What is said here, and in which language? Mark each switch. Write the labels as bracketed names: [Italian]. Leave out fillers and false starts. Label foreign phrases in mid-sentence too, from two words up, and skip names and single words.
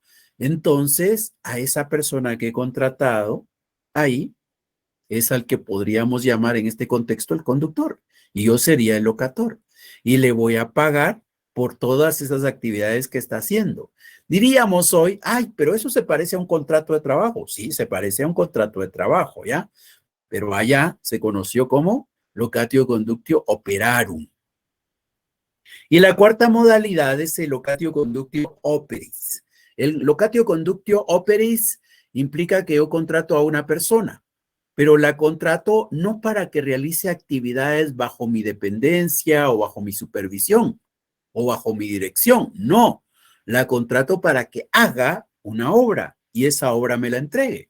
[Spanish] Entonces, a esa persona que he contratado ahí es al que podríamos llamar en este contexto el conductor, y yo sería el locator, y le voy a pagar por todas esas actividades que está haciendo. Diríamos hoy, ay, pero eso se parece a un contrato de trabajo. Sí, se parece a un contrato de trabajo, ¿ya? Pero allá se conoció como [Latin] locatio conductio operarum. [Spanish] Y la cuarta modalidad es el [Latin] locatio conductio operis. [Spanish] El [Latin] locatio conductio operis [Spanish] implica que yo contrato a una persona, pero la contrato no para que realice actividades bajo mi dependencia o bajo mi supervisión o bajo mi dirección. No, la contrato para que haga una obra y esa obra me la entregue.